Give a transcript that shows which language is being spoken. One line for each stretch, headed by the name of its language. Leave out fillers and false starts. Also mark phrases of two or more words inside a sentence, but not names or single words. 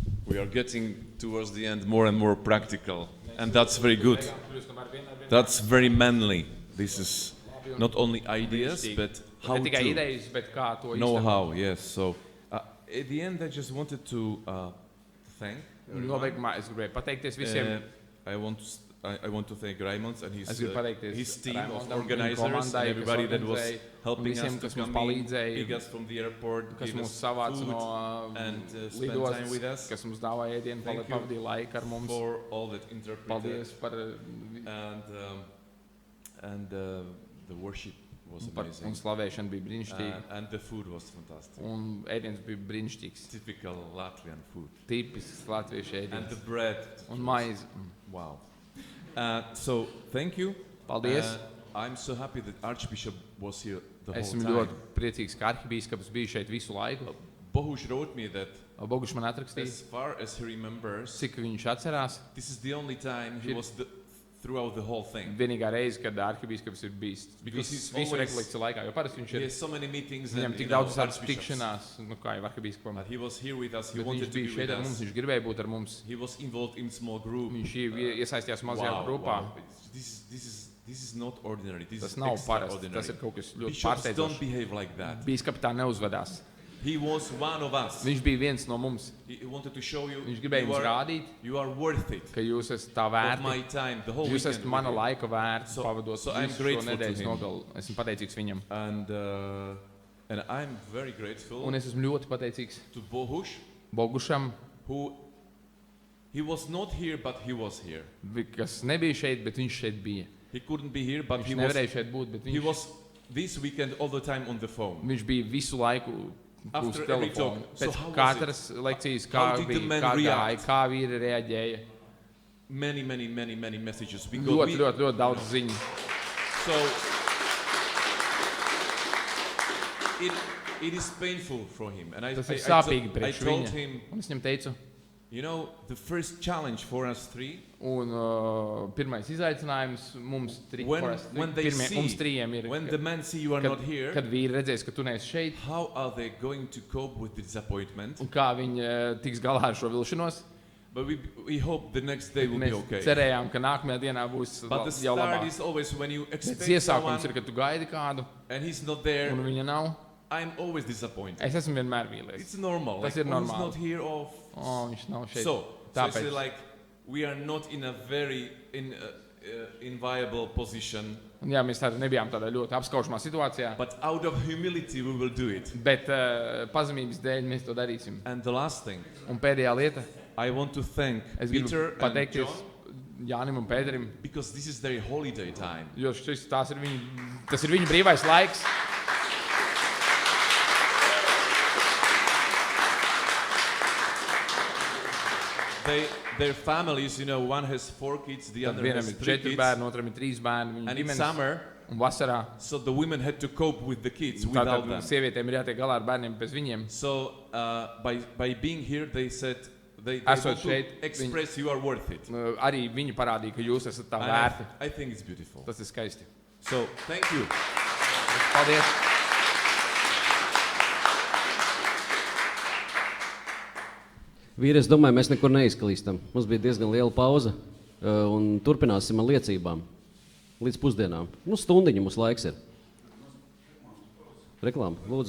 English: we are getting towards the end more and more practical, and that's very good. That's very manly. This is not only ideas, but how
Latvian: Ne tikai
English: to
Latvian: idejas, bet kā to
English: know
Latvian: īstenot.
English: how. Yes. So at the end, I just wanted to thank.
Latvian: Un nobeigumā es gribēju pateikties visiem.
English: I want to thank Raimonds and
Latvian: Es gribu pateikties
English: his team of
Latvian: Raimondam,
English: organizers and
Latvian: komandai, kas
English: everybody that was
Latvian: organizēja,
English: helping
Latvian: un visiem,
English: us to
Latvian: kas mums
English: come in,
Latvian: palīdzēja,
English: pick us from the airport,
Latvian: kas
English: give
Latvian: mūs
English: us
Latvian: savāca
English: food
Latvian: no
English: and spend time with
Latvian: lidostas,
English: us.
Latvian: kas mums dāvāja ēdienu,
English: Thank you
Latvian: pavadīja laiku ar mums.
English: for all that interpreted
Latvian: Paldies par,
English: and the worship was
Latvian: un
English: amazing
Latvian: slavēšana bija brīnišķīga.
English: and the food was fantastic.
Latvian: Un ēdiens bija brīnišķīgs.
English: Typical Latvian food
Latvian: Tipisks latviešu
English: and
Latvian: ēdiens.
English: the bread.
Latvian: Un maize.
English: Wow. So thank you.
Latvian: Paldies.
English: I'm so happy that Archbishop was here the whole
Latvian: Esmu
English: time.
Latvian: ļoti priecīgs, ka arhibīskaps bija šeit visu laiku.
English: Bohuš wrote me that
Latvian: Bogušs man atrakstīja,
English: as far as he remembers,
Latvian: cik viņš atcerās.
English: this is the only time he
Latvian: Šī-
English: was throughout the whole thing.
Latvian: Vienīgā reize, kad arhibīskaps ir bijis
English: Because he's
Latvian: visu
English: always-
Latvian: rekolekciju laikā, jo parasti viņš
English: He
Latvian: ir
English: has so many meetings
Latvian: viņam
English: and
Latvian: tik daudz tādas
English: archbishops.
Latvian: tikšanās, nu kā jau arhibīskapam.
English: But he was here with us. He
Latvian: Bet
English: wanted
Latvian: viņš
English: to
Latvian: bija
English: be with
Latvian: šeit ar mums,
English: us.
Latvian: viņš gribēja būt ar mums.
English: He was involved in small group.
Latvian: Viņš iesaistījās mazajā grupā.
English: Wow. This is not ordinary. This
Latvian: Tas
English: is
Latvian: nav parasti,
English: extraordinary.
Latvian: tas ir kaut kas ļoti
English: Bishops don't
Latvian: pārsteidzošs.
English: behave like that.
Latvian: Bīskaps tā neuzvedās.
English: He was one of us.
Latvian: Viņš bija viens no mums.
English: He wanted to show you
Latvian: Viņš gribēja
English: you
Latvian: jums
English: are,
Latvian: rādīt,
English: you are worth it.
Latvian: ka jūs esat tā
English: Of
Latvian: vērti.
English: my time, the whole
Latvian: Jūs
English: weekend
Latvian: esat mana
English: with you.
Latvian: laika vērts,
English: So-
Latvian: pavadot
English: so I'm
Latvian: visu šo
English: grateful to
Latvian: nedēļas
English: him.
Latvian: nogalu. Esmu pateicīgs viņam.
English: And I'm very grateful
Latvian: Un es esmu ļoti pateicīgs
English: to Bohuš,
Latvian: Bogušam,
English: who he was not here, but he was here.
Latvian: kas nebija šeit, bet viņš šeit bija.
English: He couldn't be here, but
Latvian: Viņš
English: he was,
Latvian: nevarēja šeit būt, bet
English: he
Latvian: viņš,
English: was this weekend all the time on the phone.
Latvian: viņš bija visu laiku uz
English: After every
Latvian: telefonu.
English: talk. So
Latvian: Pēc
English: how was
Latvian: katras lekcijas, kā
English: How did the
Latvian: bija,
English: men
Latvian: kā gāja,
English: react?
Latvian: kā vīri reaģēja.
English: Many messages. Because
Latvian: Ļoti daudz ziņu.
English: So it is painful for him, and
Latvian: Tas ir sāpīgi
English: I
Latvian: priekš
English: told
Latvian: viņa.
English: him,
Latvian: Un es viņam teicu,
English: you know, the first challenge for us three
Latvian: un pirmais izaicinājums mums
English: when they see,
Latvian: mums trījiem ir,
English: when the men see you are not here,
Latvian: kad vīri redzēs, ka tu neesi šeit,
English: how are they going to cope with the disappointment?
Latvian: un kā viņi tiks galā ar šo vilšanos.
English: But we hope the next day will be
Latvian: Mēs
English: okay.
Latvian: cerējām, ka nākamajā dienā būs
English: But the
Latvian: jau
English: start
Latvian: labāk.
English: is always when you
Latvian: Bet
English: expect
Latvian: iesākums
English: someone
Latvian: ir, kad tu gaidi kādu,
English: and he's not there.
Latvian: un viņa nav.
English: I'm always disappointed.
Latvian: Es esmu vienmēr vīlies.
English: It's normal.
Latvian: Tas
English: Like,
Latvian: ir
English: oh, he's
Latvian: normāli.
English: not here. Oh,
Latvian: Viņš nav šeit.
English: so
Latvian: Tāpēc.
English: it's like we are not in a very inviable position,
Latvian: Un jā, mēs tādi nebijām tādā ļoti apskaužamā situācijā,
English: but out of humility we will do it.
Latvian: bet pazemības dēļ mēs to darīsim.
English: And the last thing,
Latvian: Un pēdējā lieta,
English: I want to thank
Latvian: es gribu
English: Peter and
Latvian: pateikties
English: John
Latvian: Jānim un Pēterim,
English: because this is their holiday time.
Latvian: jo tas ir viņu brīvais laiks.
English: Their families, you know, one has 4 kids, the
Latvian: Tad
English: other
Latvian: vienam
English: has
Latvian: ir
English: 3
Latvian: 4
English: kids.
Latvian: bērni, otram ir 3 bērni. Viņa
English: And in
Latvian: ģimenes,
English: summer,
Latvian: un vasarā
English: so the women had to cope with the kids without
Latvian: tātad
English: them.
Latvian: sievietēm ir jātiek galā ar bērniem bez viņiem.
English: So by being here, they said they
Latvian: Esot
English: want to
Latvian: šeit,
English: express you are worth it.
Latvian: Arī viņi parādīja, ka jūs esat tā
English: And
Latvian: vērti.
English: I think it's beautiful.
Latvian: Tas ir skaisti.
English: So thank you.
Latvian: Paldies! Vīri, es domāju, mēs nekur neizklīstam. Mums bija diezgan liela pauze, un turpināsim ar liecībām līdz pusdienām. Stundiņa mums laiks ir. Reklāma, lūdzu.